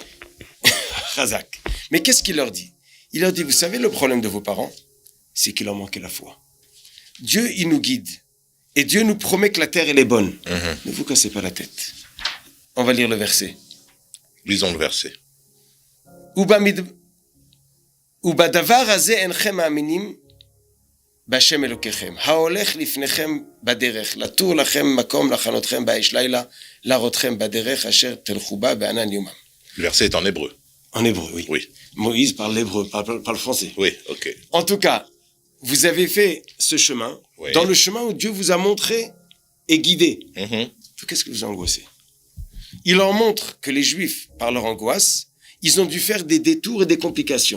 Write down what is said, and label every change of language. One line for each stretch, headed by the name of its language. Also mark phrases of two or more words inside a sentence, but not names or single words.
French: Razak. Mais qu'est-ce qu'il leur dit? Il leur dit, vous savez, le problème de vos parents, c'est qu'il leur manquait la foi. Dieu, il nous guide. Et Dieu nous promet que la terre, elle est bonne. Mm-hmm. Ne vous cassez pas la tête. On va lire le verset. Lisons le verset.
Hebrew: ובדבר הזה אינכם מאמינים בהשם אלוקיכם, ההולך לפניכם בדרך, לתור לכם מקום לחנותכם באש לילה, להראותכם בדרך אשר תלכו בה בענן יומם.
French: Le verset est en hébreu. En hébreu, oui. Oui. Moïse parle l'hébreu, parle le français. Oui, ok. En tout cas, vous avez fait ce chemin, oui, dans le chemin où Dieu vous a montré et guidé. Mm-hmm. Qu'est-ce que vous angoissez? Il leur montre que les Juifs, par leur angoisse, ils ont dû faire des détours et des complications.